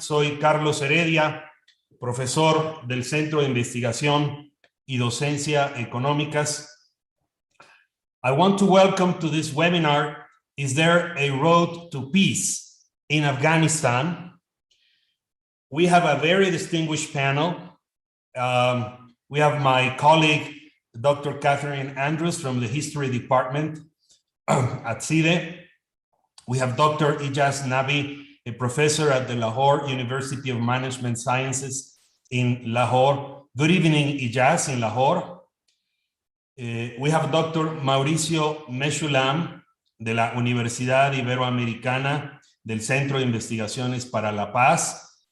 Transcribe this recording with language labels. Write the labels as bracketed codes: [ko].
[es] Soy Carlos Heredia, profesor del Centro de Investigación y Docencia Económicas. [en] I want to welcome to this webinar, Is There a Road to Peace in Afghanistan? We have a very distinguished panel. We have my colleague, Dr. Catherine Andrews from the History Department at CIDE. We have Dr. Ijaz Nabi, a professor at the Lahore University of Management Sciences in Lahore. Good evening, Ijaz, in Lahore. We have Dr. Mauricio Meshulam de la Universidad Iberoamericana del Centro de Investigaciones para la Paz.